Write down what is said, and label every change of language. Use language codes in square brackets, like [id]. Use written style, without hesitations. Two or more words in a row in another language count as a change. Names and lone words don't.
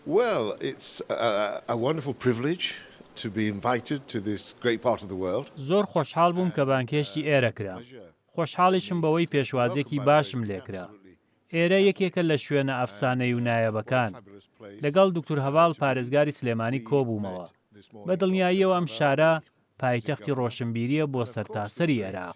[en] Well, it's a wonderful privilege to be invited to this great part of the world. [ckb] زۆر خۆشحاڵ بووم کە بانکێشتی ئێرە کرا. خۆشحاڵیشم بەوەی پێشوازێکی باشم لێکرا. ئێرە یەکێکە لە شوێنە ئەفسانەی و نایەبەکان. لەگەڵ دکتور هەواڵ پارێزگاری سلێمانی کۆبوومەوە. بە دڵنیاییەوە ئەم شارە پایتەختی ڕۆشنبیریە بۆ سەرتاسەری عێراق.